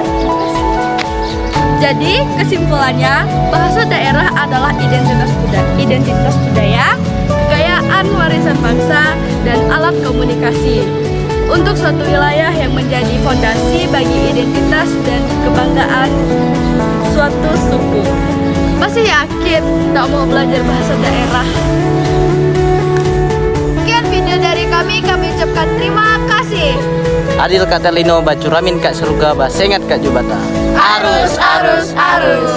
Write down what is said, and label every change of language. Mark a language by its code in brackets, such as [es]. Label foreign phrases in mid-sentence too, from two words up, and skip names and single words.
[id] Jadi, kesimpulannya, bahasa daerah adalah identitas budaya, kekayaan warisan bangsa, dan alat komunikasi untuk suatu wilayah yang menjadi fondasi bagi identitas dan kebanggaan suatu suku. Masih yakin tak mau belajar bahasa daerah? Sekian video dari kami ucapkan terima kasih. [knx] Adil Kak Talino bacuramin Kak Seruga basengat Kak Jubata. Arus, arus, arus.